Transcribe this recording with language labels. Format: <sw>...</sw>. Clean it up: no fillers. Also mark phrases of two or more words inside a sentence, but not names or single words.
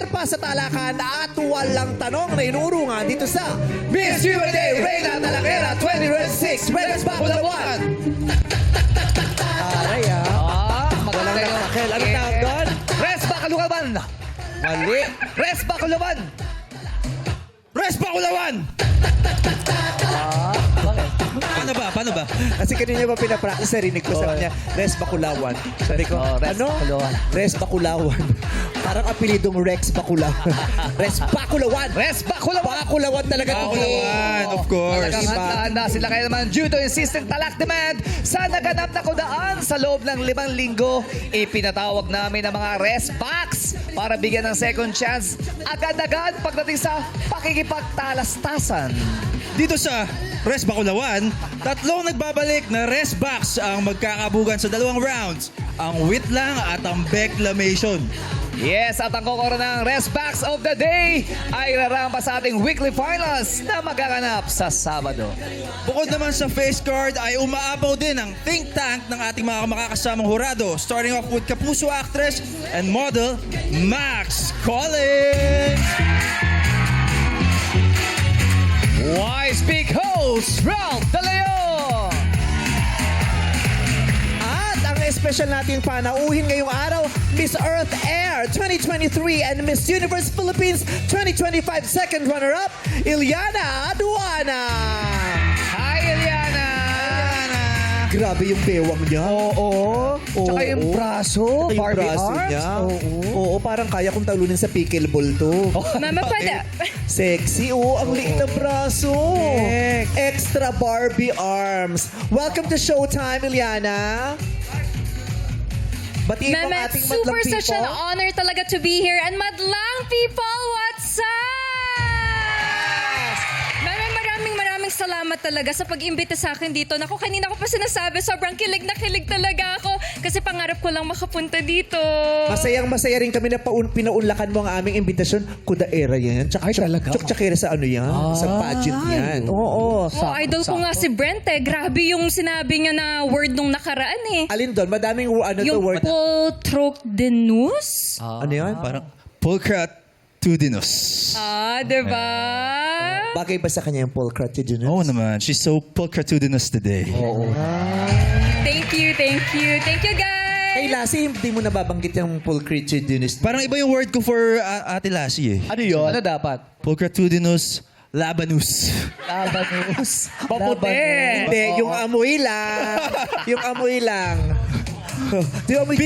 <tl>sa talakan at walang tanong na inurungan dito sa Miss USA Reina Talakera 2026 Red Baculawan. Aray Maganda yun. Raquel, ano tawag doon? Res Baculawan. Mali. Res Baculawan. Res Baculawan! Paano ba? Kasi kanina ba pinapractice, narinig ko sa kanya, Res Baculawan. Sabi ko, Res Baculawan. Res Baculawan. Parang apelidong Rex Baculawan. Res Baculawan. Res Baculawan. Baculawan talaga.</tl> <en>Baculawan, of course.</en> <tl>Talagang handa sila kaya naman</tl> <en>due to insistent</en> <tl>talak demand sa naganap na kudaan sa loob ng 5 linggo. Ipinatawag namin ang mga rest packs para bigyan ng</tl> <en>second chance</en> <tl>agad-agad pagdating sa pakikipagtalastasan. Dito sa Res Baculawan, tatlong nagbabalik na Res Box ang magkakabugan sa 2 rounds. Ang Witlang at ang Beclamation. Yes, at ang kokoro ng Rest Packs of the Day ay rarampa sa ating</tl> <en>weekly finals</en> <tl>na magaganap sa Sabado. Bukod naman sa</tl> <en>face card</en> <tl>ay umaabaw din ang</tl> <en>think tank</en> <tl>ng ating mga makakasamang hurado.</tl> <en>Starting off with Kapuso actress and model Max Collins. Wise Peak host Ralph De Leon.</en> <tl>At ang special nating panauhin ngayong araw,</tl> <en>Miss Earth Air 2023 and Miss Universe Philippines 2025 second runner-up, Ilyana Aduana. Hi, Eliana.</en> <tl>Grabe yung bewang niya. Oo. Tsaka yung braso, Tsaka yung Barbie braso arms. niya. Oo, parang kaya kong talunin sa pickleball to. Mama, pwede. Sexy, ang liit na braso.</tl> <en>Extra Barbie arms. Welcome to Showtime, Ilyana.</en> <tl>Batiin mo ang Mama, ating super madlang</tl> <en>such an</en> <tl>people.</tl> <en>honor talaga to be here. And</en> <tl>madlang people,</tl> <en>what's up?</en> <tl>Mama, maraming salamat talaga sa pag-imbita sa akin dito. Naku, kanina ko pa sinasabi, sobrang kilig na kilig talaga ako. Kasi pangarap ko lang makapunta dito. Masayang-masaya rin kami na pinaunlakan mo ang aming imbitasyon. Kudaera yan. Ay, talaga? Tsakira sa ano yan? Sa pageant yan. Oo. Oh, idol ko nga si Brent eh. Grabe yung sinabi niya na word nung nakaraan eh. Alin doon? Madaming ano to Yung word. poltrodenus? Ano yan? Parang Pulchratudinous. Diba? Bagay ba sa kanya yung pulchratudinous? Oo naman.</tl> <en>She's so Pulchratudinous today. Thank you, thank you. Thank you, guys.</en> <tl>Kay Lassie, hindi mo nababanggit yung pulchratudinous. Parang iba yung word ko for Ate Lassie eh. Ano yun? Ano dapat? Pulchratudinous Labanus. Labanus. Paputi. Hindi, yung amoy lang. Yung amoy lang. Yung amoy</tl>